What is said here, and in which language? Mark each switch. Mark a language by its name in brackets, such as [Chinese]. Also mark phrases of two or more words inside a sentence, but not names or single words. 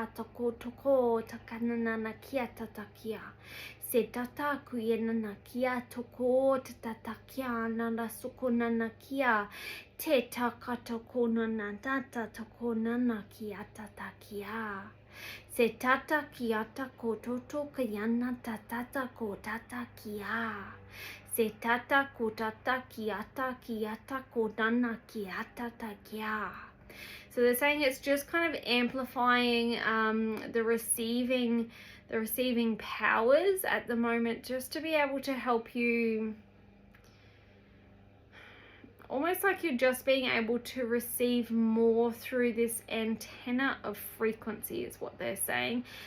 [English] toko toko takanana kia tatakia se tata kuyenana kia toko tatakia nana suko nana kia te takato nana tata toko nana kia tatakia se tata kiata ko toto kayana tatata ko tata kia se tata ko tata kiata ko nana kia tatakia. So they're saying it's just kind of amplifying the receiving powers at the moment, just to be able to help you almost like you're just being able to receive more through this antenna of frequency is what they're saying.